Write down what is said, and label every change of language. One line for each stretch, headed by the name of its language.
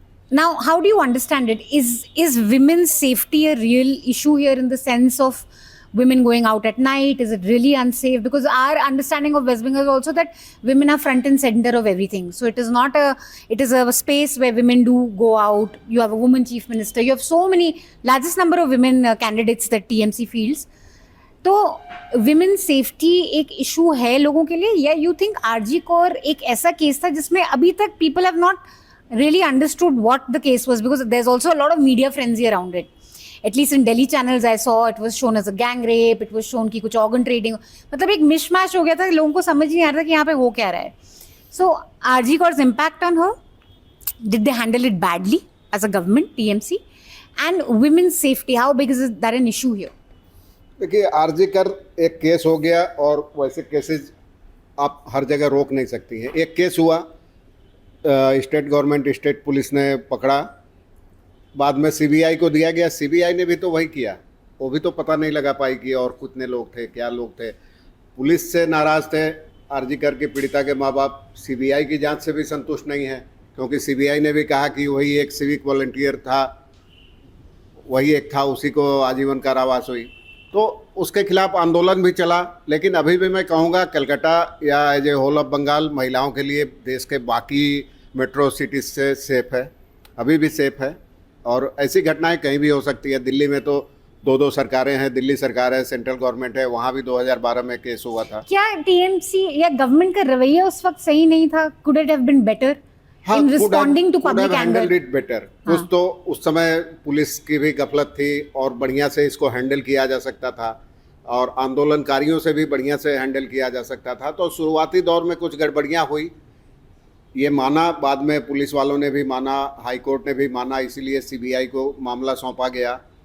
English: Now, how do you understand it? Is women's safety a real issue here in the sense of women going out at night? Is it really unsafe? Because our understanding of West Bengal is also that women are front and center of everything. So it is a space where women do go out. You have a woman chief minister. You have so many, largest number of women candidates that TMC fields. तो women safety एक issue है लोगों के लिए, या you think RG Kar एक ऐसा case था जिसमें अभी तक people have not really understood what the case was, because there's also a lot of media frenzy around it.
Hindi: At least in Delhi channels I saw it was shown as a gang rape, it was shown कि कुछ organ trading, मतलब एक मिशमैश हो गया था, लोगों को समझ नहीं आ रहा था कि यहाँ पे हो क्या रहा है.
English: So RG Kaur's impact on her, did they handle it badly as a government, TMC? And women's safety, how big is that an issue here?
Hindi: देखिए, आरजी कर एक केस हो गया और वैसे केसेस आप हर जगह रोक नहीं सकती हैं. एक केस हुआ, स्टेट गवर्नमेंट, स्टेट पुलिस ने पकड़ा, बाद में सीबीआई को दिया गया. सीबीआई ने भी तो वही किया, वो भी तो पता नहीं लगा पाई कि और कितने लोग थे, क्या लोग थे. पुलिस से नाराज़ थे आरजी कर के पीड़िता के माँ बाप. सीबीआई की जांच से भी संतुष्ट नहीं है, क्योंकि सीबीआई ने भी कहा कि वही एक सिविक वॉलंटियर था, वही एक था, उसी को आजीवन कारावास हुई. तो उसके खिलाफ आंदोलन भी चला. लेकिन अभी भी मैं कहूँगा कलकत्ता या as a whole of Bengal महिलाओं के लिए देश के बाकी मेट्रो सिटीज़ से सेफ़ है, अभी भी सेफ़ है. और ऐसी घटनाएं कहीं भी हो सकती है. दिल्ली में तो दो सरकारें हैं, दिल्ली सरकार है, सेंट्रल गवर्नमेंट है, वहाँ भी 2012 में केस हुआ था. क्या टीएमसी या गवर्नमेंट का रवैया उस वक्त सही नहीं था?
English: Could it have been better in responding to public anger? It better.
Hindi: कुछ तो उस समय पुलिस की भी गफलत थी और बढ़िया से इसको हैंडल किया जा सकता था, और आंदोलनकारियों से भी बढ़िया से हैंडल किया जा सकता था. तो शुरुआती दौर में कुछ गड़बड़ियाँ हुई, ये माना, बाद में पुलिस वालों ने भी माना, हाई कोर्ट ने भी माना, इसीलिए सीबीआई को मामला सौंपा गया.